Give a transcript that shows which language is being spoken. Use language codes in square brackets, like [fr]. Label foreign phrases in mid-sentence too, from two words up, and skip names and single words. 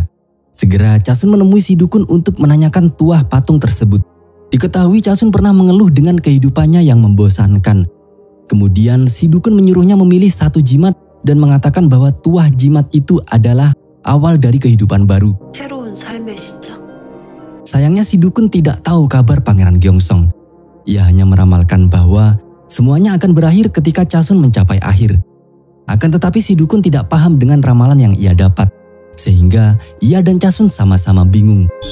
[id] Segera Chasun menemui si dukun untuk menanyakan tuah patung tersebut. Diketahui Chasun pernah mengeluh dengan kehidupannya yang membosankan. Kemudian si dukun menyuruhnya memilih satu jimat dan mengatakan bahwa tuah jimat itu adalah awal dari kehidupan baru. [ko] 새로운 삶의 시작. [id] Sayangnya si dukun tidak tahu kabar Pangeran Gyeongsong. Ia hanya meramalkan bahwa semuanya akan berakhir ketika Chasun mencapai akhir. Akan tetapi si dukun tidak paham dengan ramalan yang ia dapat. Sehingga ia dan Chasun sama-sama bingung.